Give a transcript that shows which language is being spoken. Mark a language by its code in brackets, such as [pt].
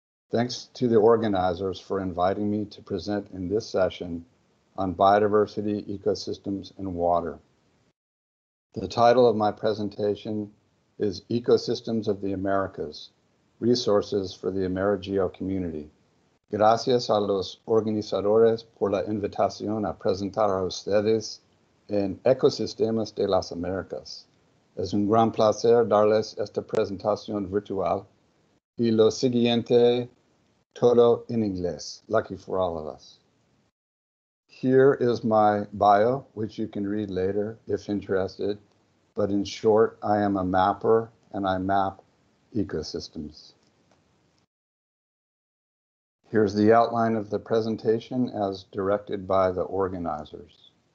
[en] Thanks to the organizers for inviting me to present in this session on biodiversity, ecosystems, and water. The title of my presentation is Ecosystems of the Americas, Resources for the AmeriGEO Community. [es] Gracias a los organizadores por la invitación a presentar a ustedes en Ecosistemas de las Américas. Es un gran placer darles esta presentación virtual y lo siguiente todo en inglés. [en] Lucky for all of us. Here is my bio, which you can read later if interested, but in short, I am a mapper and I map ecosystems. Here's the outline of the presentation as directed by the organizers.